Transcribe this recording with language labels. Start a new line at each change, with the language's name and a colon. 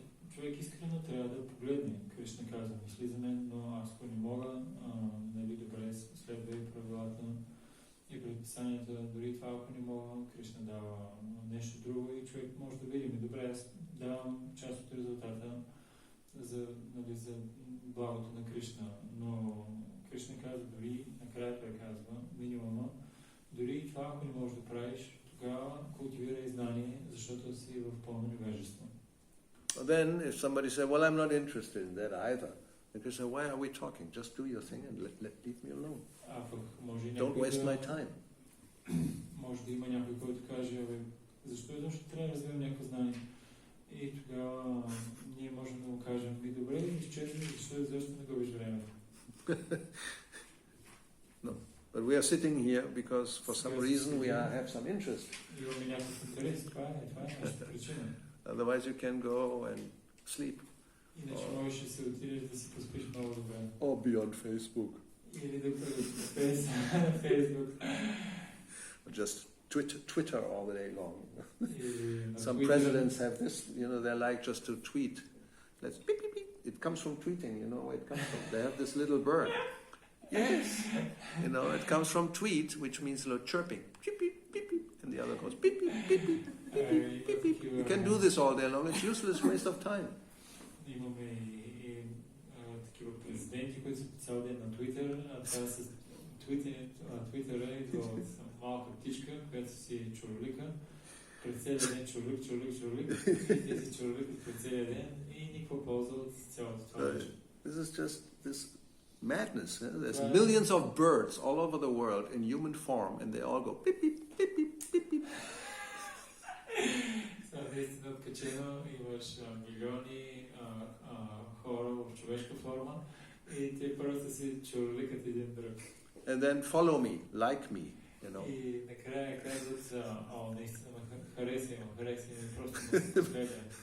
Bulgarian: Човек искрено трябва да погледне. Кришна казва, мисли за мен, но аз ако не мога, нали, добре, следвай правилата и предписанията, дори това ако не мога, Кришна дава нещо друго и човек може да види, добре, аз давам част от резултата за благото на Кришна, но Кришна казва, дори накрая той казва, минимума, дори и това ако не можеш да правиш, тогава култивирай знание, защото си в пълно невежество.
English: Then if somebody says, well, I'm not interested in that either, they can say, why are we talking? Just do your thing and leave me alone. Don't waste my time.
Bulgarian: Може да има някой, който каже, защо трябва да развивам някакво знание? И тогава ние можем да му кажем, добре, изчезни, защо не губиш време?
English: No, but we are sitting here because for some reason we have some interest.
Bulgarian: Имаме някакъв интерес, това е нашата причина.
English: Otherwise you can go and sleep.
Bulgarian: Иначе можеш да се отидеш да си поспиш много добре.
English: Or be on Facebook.
Bulgarian: Или да бъдеш на Facebook.
English: Or just Twitter all the day long. Some presidents have this, they like just to tweet. Let's beep, beep, beep. It comes from tweeting, where it comes from. They have this little bird. Yes. It comes from tweet, which means chirping. Beep, beep, beep, beep. And the other goes beep, beep, beep, beep, beep, beep, beep, beep. You can do this all day long. It's useless waste of time.
Bulgarian: Имаме и такива президенти, които са цял ден на Twitter, а това с Twitter идва от малка птичка, която си чурлика. През целия ден чурлик, и те си чурликат през целия ден и никаква полза от цялото това нещо.
English: This is just this madness. There's millions of birds all over the world in human form and they all go beep, beep, beep, beep, beep, beep.
Bulgarian: Наистина откачено, имаш милиони хора в човешка форма и те просто си чурликат един друг.
English: And then follow me, like me,
Bulgarian: И накрая казват, наистина хареса ми, просто ме следвай.